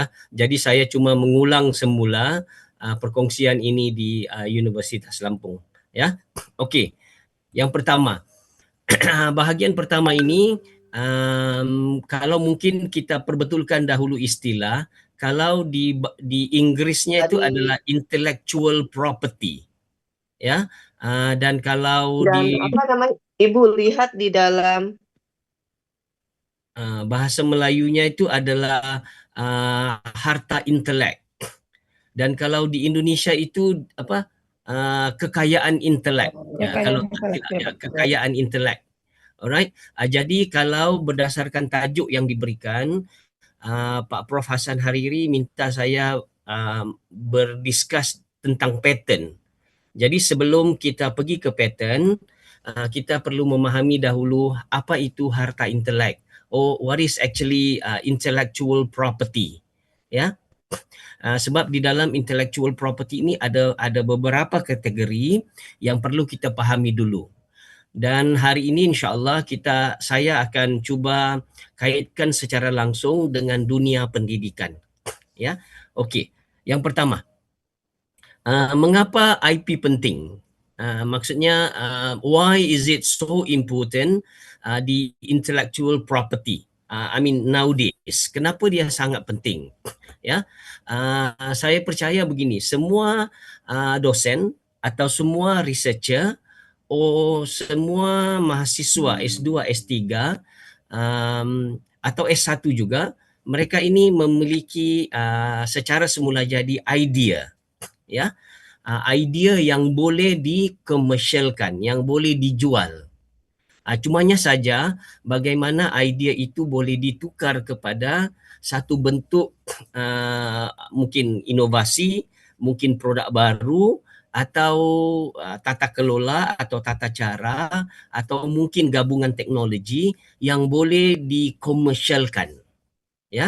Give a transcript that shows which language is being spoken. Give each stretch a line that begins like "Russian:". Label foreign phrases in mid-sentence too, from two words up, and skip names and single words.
Malay: Jadi saya cuma mengulang semula perkongsian ini di Universitas Lampung, ya. Okey. Yang pertama, bahagian pertama ini, kalau mungkin kita perbetulkan dahulu istilah. Kalau di Inggrisnya itu adalah
English: intellectual property,
Malay: ya. Dan kalau Dan di apa namanya, Ibu lihat di dalam bahasa Melayunya itu adalah harta intelek. Dan kalau di Indonesia itu apa, kekayaan intelek, ya. Kalau kekayaan intelek, alright. Jadi kalau berdasarkan tajuk yang diberikan, Pak Prof Hasan Hariri minta saya berdiskus tentang pattern. Jadi sebelum kita pergi ke pattern, kita perlu memahami dahulu apa itu harta intelek.
English: What is actually intellectual property,
Malay: ya. Sebab di dalam
English: intellectual property
Malay: ini ada beberapa kategori yang perlu kita pahami dulu. Dan hari ini insya-Allah saya akan cuba kaitkan secara langsung dengan dunia pendidikan, ya. Okey. Yang pertama, mengapa IP penting?
English: Maksudnya why is it so important, di intellectual property? I mean nowadays,
Malay: kenapa dia sangat penting? Ya. Saya percaya begini, semua dosen atau semua researcher, semua mahasiswa S2, S3, atau S1 juga, mereka ini memiliki secara semula jadi idea, ya. Idea yang boleh dikomersialkan, yang boleh dijual. Cumanya saja bagaimana idea itu boleh ditukar kepada satu bentuk mungkin inovasi, mungkin produk baru, atau tata kelola atau tata cara, atau mungkin gabungan teknologi yang boleh dikomersialkan, ya.